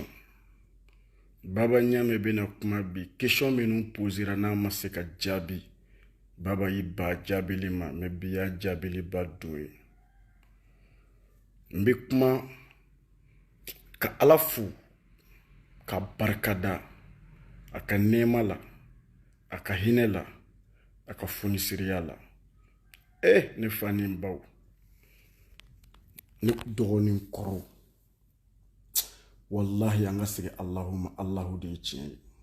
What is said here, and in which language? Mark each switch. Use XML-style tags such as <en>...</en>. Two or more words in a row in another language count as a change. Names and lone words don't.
<bm>Baba Ɲame bena kuma bi question minnu posera n'a ma se ka jaabi Baba yi ba jaabili ma mais bi y'a jaabili ba don ye n bɛ kuma ka ala fo ka barikada a ka nɛɛma la a ka hinɛ la a ka fonisiriya la ne fa ni n baw ne dɔgɔnin kɔrɔw wallahi an ka segin</bm> <ar>اللهم الله</ar> <bm>de ye tiɲɛ ye</bm>